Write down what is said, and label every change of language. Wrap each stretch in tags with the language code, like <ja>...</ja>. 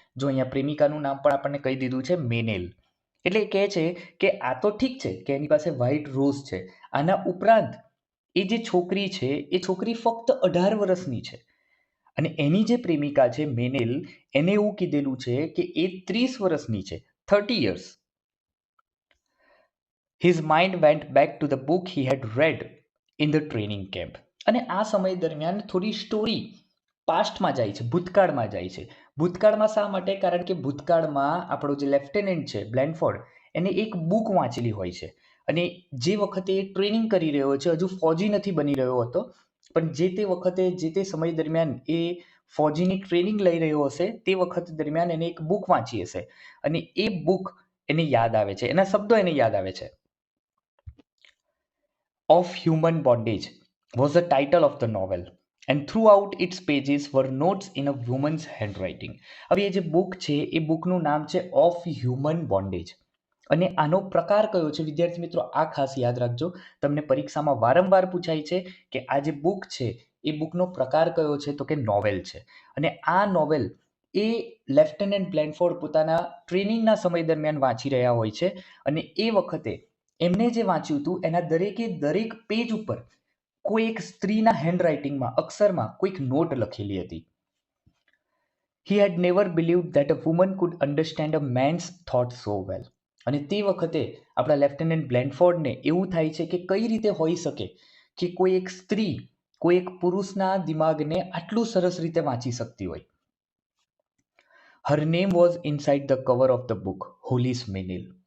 <gu>જો અહીંયા પ્રેમિકાનું નામ પણ આપણને કહી દીધું છે, મેનેલ. એટલે કહે છે કે આ તો ઠીક છે કે એની પાસે વ્હાઇટ રોઝ છે, આના ઉપરાંત એ જે છોકરી છે એ છોકરી ફક્ત 18 વર્ષની છે. અને એની જે પ્રેમિકા છે મેનેલ, એને એવું કીધેલું છે કે એ 30 વર્ષની છે,</gu> <en>30 years. His mind went back to the book he had read in the training camp.</en> <gu>અને આ સમય દરમિયાન થોડી સ્ટોરી પાસ્ટમાં જાય છે, ભૂતકાળમાં જાય છે. ભૂતકાળમાં શા માટે? કારણ કે ભૂતકાળમાં આપણો જે લેફ્ટનન્ટ છે બ્લેનફોર્ડ, એને એક બુક વાંચેલી હોય છે. અને જે વખતે એ ટ્રેનિંગ કરી રહ્યો છે, હજુ ફૌજી નથી બની રહ્યો હતો, પણ જે તે વખતે જે તે સમય દરમિયાન એ ફૌજીની ટ્રેનિંગ લઈ રહ્યો હશે તે વખત દરમિયાન એને એક બુક વાંચી હશે અને એ બુક એને યાદ આવે છે, એના શબ્દો એને યાદ આવે છે.</gu> <en>Of Human Bondage was the title of the novel, and throughout its pages were notes in a woman's handwriting.</en> <gu>હવે એ જે બુક છે એ બુકનું નામ છે ઓફ હ્યુમન બોન્ડેજ. અને આનો પ્રકાર કયો છે વિદ્યાર્થી મિત્રો, આ ખાસ યાદ રાખજો, તમને પરીક્ષામાં વારંવાર પૂછાય છે કે આ જે બુક છે એ બુકનો પ્રકાર કયો છે તો કે નોવેલ છે. અને આ નોવેલ એ લેફ્ટનન્ટ બ્લેનફોર્ડ પોતાના ટ્રેનિંગના સમય દરમિયાન વાંચી રહ્યા હોય છે. અને એ વખતે એમને જે વાંચ્યું હતું એના દરેકે દરેક પેજ ઉપર કોઈ એક સ્ત્રીના હેન્ડરાઇટિંગમાં, અક્ષરમાં કોઈક નોટ લખેલી હતી.</gu> <en>He had never believed that a woman could understand a man's thoughts so well.</en> <gu>અને તે વખતે આપણા લેફ્ટનન્ટ બ્લેનફોર્ડને એવું થાય છે કે કઈ રીતે હોઈ શકે કે કોઈ એક સ્ત્રી કોઈ એક પુરુષના દિમાગને આટલું સરસ રીતે વાંચી શકતી હોય.</gu> <en>Her name was inside the cover of the book, Hollis Manel.</en>